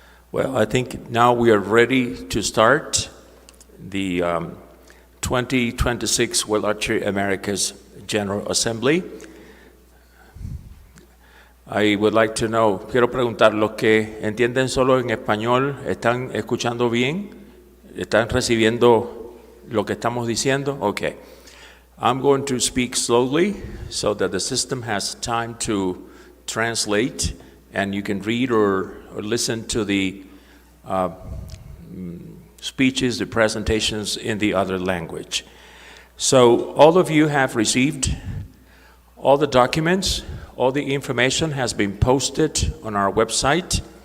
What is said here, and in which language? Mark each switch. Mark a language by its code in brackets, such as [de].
[en] Well, I think now we are ready to start the 2026 World Archery Americas General Assembly. I would like to know, [es] quiero preguntar, los que entienden solo en español, ¿están escuchando bien? ¿Están recibiendo lo que estamos diciendo? [en] Okay. I'm going to speak slowly so that the system has time to translate and you can read or listen to the speeches, the presentations in the other language. So all of you have received all the documents, all the information has been posted on our website.